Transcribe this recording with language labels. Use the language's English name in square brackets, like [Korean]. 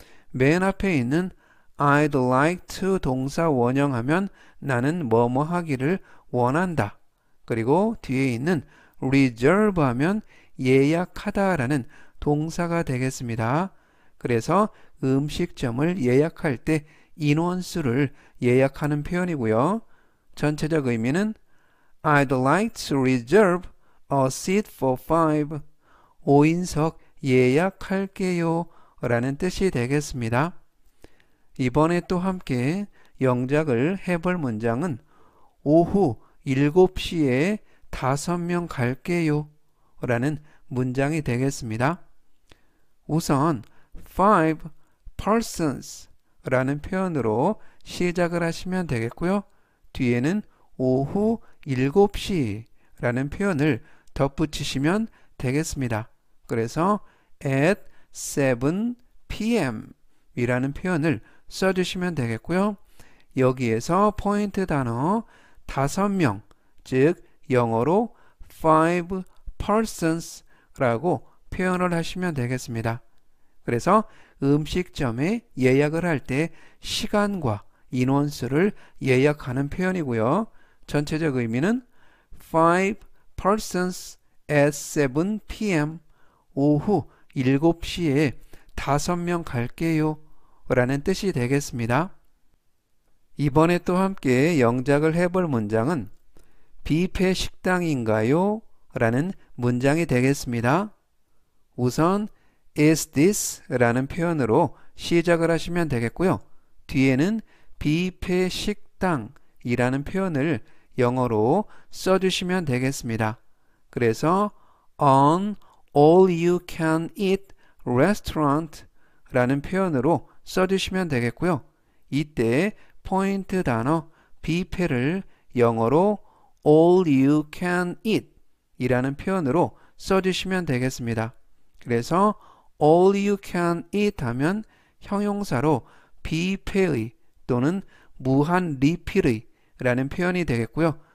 [Korean] 맨 앞에 있는 [English] I'd like to [Korean] 동사 원형하면 나는 뭐뭐 하기를 원한다. 그리고 뒤에 있는 reserve 하면 예약하다 라는 동사가 되겠습니다. 그래서 음식점을 예약할 때 인원수를 예약하는 표현이고요. 전체적 의미는 [English] I'd like to reserve a seat for 5. [Korean] 5인석 예약할게요 라는 뜻이 되겠습니다. 이번에 또 함께 영작을 해볼 문장은 오후 7시에 5명 갈게요 라는 문장이 되겠습니다. 우선 [English] 5 persons [Korean] 라는 표현으로 시작을 하시면 되겠고요. 뒤에는 오후 7시 라는 표현을 덧붙이시면 되겠습니다. 그래서 [English] at 7 p.m. [Korean] 이라는 표현을 써주시면 되겠고요. 여기에서 포인트 단어 5명, 즉 영어로 [English] 5 persons [Korean] 라고 표현을 하시면 되겠습니다. 그래서 음식점에 예약을 할 때 시간과 인원수를 예약하는 표현이고요. 전체적 의미는 [English] 5 persons at 7 p.m. [Korean] 오후 7시에 5명 갈게요 라는 뜻이 되겠습니다. 이번에 또 함께 영작을 해볼 문장은 뷔페 식당인가요? 라는 문장이 되겠습니다. 우선 [English] is this [Korean] 라는 표현으로 시작을 하시면 되겠고요. 뒤에는 뷔페 식당이라는 표현을 영어로 써주시면 되겠습니다. 그래서 [English] an all you can eat restaurant [Korean] 라는 표현으로 써주시면 되겠고요. 이때 포인트 단어 뷔페를 영어로 [English] all you can eat [Korean] 이라는 표현으로 써주시면 되겠습니다. 그래서 [English] all you can eat [Korean] 하면 형용사로 뷔페의 또는 무한 리필의 라는 표현이 되겠고요.